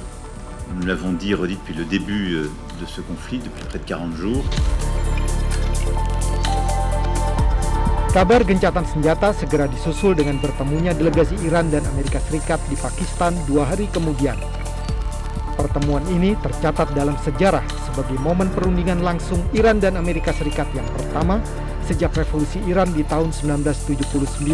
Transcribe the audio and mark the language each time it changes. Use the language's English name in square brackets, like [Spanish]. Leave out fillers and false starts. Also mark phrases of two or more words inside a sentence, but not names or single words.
[French] Nous l'avons dit et redit depuis le début de ce conflit, depuis près de 40 jours. [Indonesian] Kabar gencatan senjata segera disusul dengan bertemunya delegasi Iran dan Amerika Serikat di Pakistan 2 hari kemudian. Pertemuan ini tercatat dalam sejarah sebagai momen perundingan langsung Iran dan Amerika Serikat yang pertama sejak revolusi Iran di tahun 1979.